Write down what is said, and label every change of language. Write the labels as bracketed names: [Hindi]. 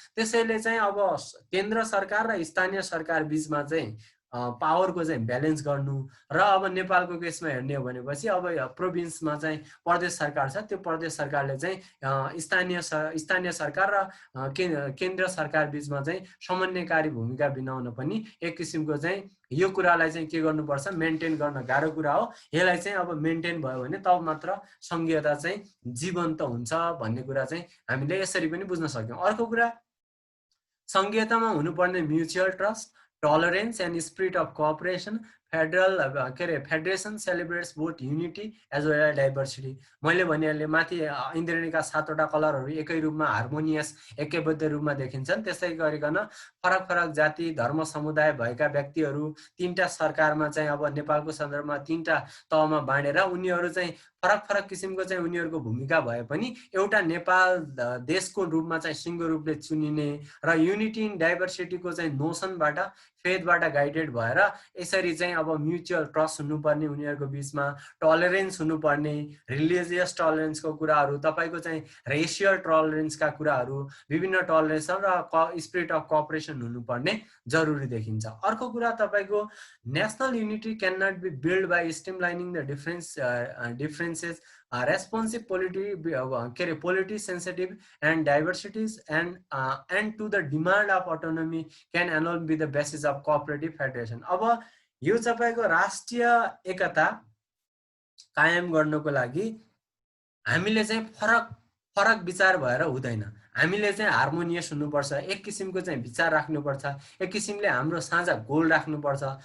[Nepali] त्यसैले चाहिँ अब केन्द्र सरकार र स्थानीय सरकार बीचमा चाहिँ पावरको चाहिँ ब्यालेन्स गर्नु र अब नेपालको केसमा हेर्ने हो भनेपछि अब प्रोभिन्समा चाहिँ प्रदेश सरकार छ, त्यो प्रदेश सरकारले चाहिँ स्थानीय सरकार र केन्द्र सरकार बीचमा चाहिँ समन्वयकारी भूमिका बिनाउन पनि एक किसिमको चाहिँ यो कुरालाई चाहिँ के गर्नुपर्छ, मेन्टेन गर्न गाह्रो कुरा हो। यसलाई चाहिँ अब मेन्टेन भयो भने तब मात्र संघीयता चाहिँ जीवन्त हुन्छ भन्ने कुरा चाहिँ हामीले यसरी पनि बुझ्न सक्यौँ। अर्को कुरा, संघीयतामा हुनुपर्ने [English] Mutual trust, tolerance and spirit of cooperation. Federation celebrates both unity as well as diversity. [Nepali] मैले भनिहालेँ माथि इन्द्रेणीका 7वटा कलरहरू एकै रूपमा हार्मोनियस एकैबद्ध रूपमा देखिन्छन्। त्यसै गरिकन फरक फरक जाति धर्म समुदाय भएका व्यक्तिहरू 3टा सरकारमा चाहिँ अब नेपालको सन्दर्भमा 3टा तहमा बाँडेर उनीहरू चाहिँ फरक फरक किसिमको चाहिँ उनीहरूको भूमिका भए पनि एउटा नेपाल देशको रूपमा चाहिँ सिङ्गो रूपले चुनिने र युनिटी इन डाइभर्सिटीको चाहिँ नोसनबाट, फेथबाट गाइडेड भएर यसरी चाहिँ अब म्युचुअल ट्रस्ट हुनुपर्ने उनीहरूको बीचमा, टलरेन्स हुनुपर्ने, रिलिजियस टलरेन्सको कुराहरू, तपाईँको चाहिँ रेसियल टलरेन्सका कुराहरू, विभिन्न टलरेन्स र स्पिरिट अफ कोअपरेसन हुनुपर्ने जरुरी देखिन्छ। अर्को कुरा, तपाईँको [English] National unity can not be build by streamlining the differences, responsive polity sensitive and diversities and to the demand of autonomy can alone be the basis of cooperative federation। [Nepali] अब यो तपाईको राष्ट्रिय एकता कायम गर्नको लागि हामीले चाहिँ फरक फरक विचार भएर हुँदैन, हामीले चाहिँ हार्मोनियस हुनुपर्छ, एक किसिमको चाहिँ विचार राख्नुपर्छ, एक किसिमले हाम्रो साझा गोल राख्नुपर्छ।